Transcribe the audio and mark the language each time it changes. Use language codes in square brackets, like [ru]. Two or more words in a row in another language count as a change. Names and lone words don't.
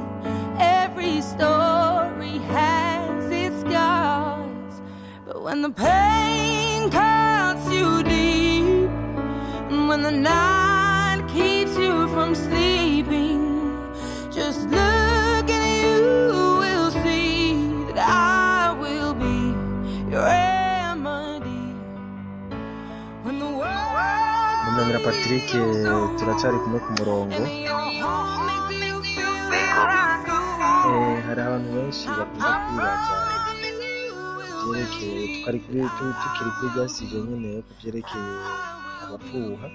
[en] Every story has its scars, but when the pain cuts you deep, and when the night keeps you from sleeping, just look and you will see that I will be your remedy. When the world [rw] Munanira Patrick turacari kumwe ku murongo. Hari abantu benshi bakunda kwibaza byerekeye tukiri kuri byasije nyine ku byerekeye abafuha.